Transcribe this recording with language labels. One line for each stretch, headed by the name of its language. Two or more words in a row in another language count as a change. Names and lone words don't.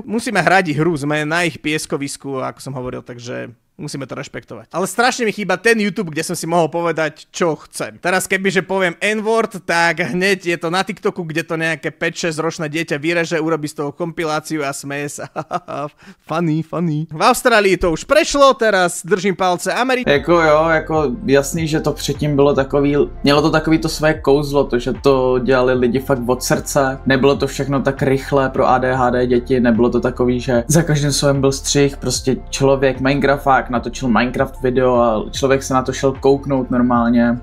Slovak: Musíme hrať hru, sme na ich pieskovisku, ako som hovoril, takže musíme to rešpektovať. Ale strašne mi chýba ten YouTube, kde som si mohol povedať, čo chcem. Teraz kebyže poviem N-word, tak hneď je to na TikToku, kde to nejaké 5-6 ročné dieťa vyreže, urobí z toho kompiláciu a smeje sa. Funny. V Austrálii to už prešlo, teraz držím palce Ameriky.
Czech: Jako jo, jako jasný, že to předtím bylo takový, mělo to takový to své kouzlo, to, že to dělali lidi fakt od srdce, nebylo to všechno tak rychle pro ADHD děti, nebylo to takový, že za každým slovem byl střih, prostě člověk, Minecrafták, natočil Minecraft video a člověk se na to šel kouknout normálně.